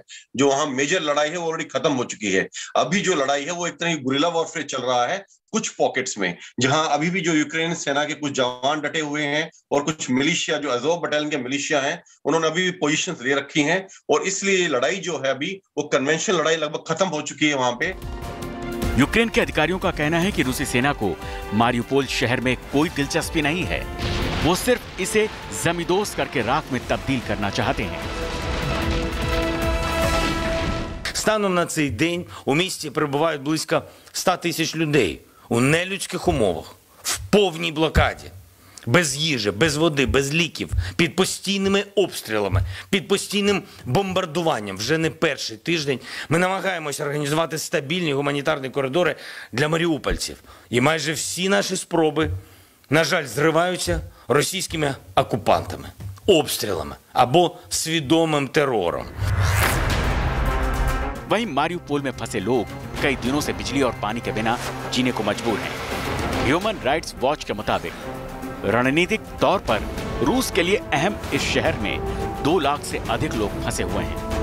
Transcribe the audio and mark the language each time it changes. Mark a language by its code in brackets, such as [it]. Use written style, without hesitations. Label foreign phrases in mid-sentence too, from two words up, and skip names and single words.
[hi] जो वहां मेजर लड़ाई है वो ऑलरेडी खत्म हो चुकी है। अभी जो लड़ाई है वो एक तरह की [en] guerrilla warfare [hi] चल रहा है कुछ पॉकेट्स में, जहां अभी भी जो यूक्रेन सेना के कुछ जवान डटे हुए हैं और कुछ मिलिशिया जो अज़ोव बटालियन के मिलिशिया हैं उन्होंने अभी भी पोजीशंस ले रखी हैं, और इसलिए लड़ाई जो है अभी वो कन्वेंशनल लड़ाई लगभग खत्म हो चुकी है वहां पे। यूक्रेन के अधिकारियों का कहना है कि रूसी सेना को मारियुपोल शहर में कोई दिलचस्पी नहीं है, वो सिर्फ इसे जमींदोज करके राख में तब्दील करना चाहते हैं। [uk] Станом на цей день у місті перебувають близько 100 тисяч людей у нелюдських умовах, в повній блокаді, без їжі, без води, без ліків, під постійними обстрілами, під постійним бомбардуванням. Вже не перший тиждень ми намагаємося організувати стабільні гуманітарні коридори для маріупольців. І майже всі наші спроби, на жаль, зриваються російськими окупантами, обстрілами або свідомим терором. [hi] वहीं मारियुपोल में फंसे लोग कई दिनों से बिजली और पानी के बिना जीने को मजबूर हैं। ह्यूमन राइट्स वॉच के मुताबिक रणनीतिक तौर पर रूस के लिए अहम इस शहर में 2 लाख से अधिक लोग फंसे हुए हैं।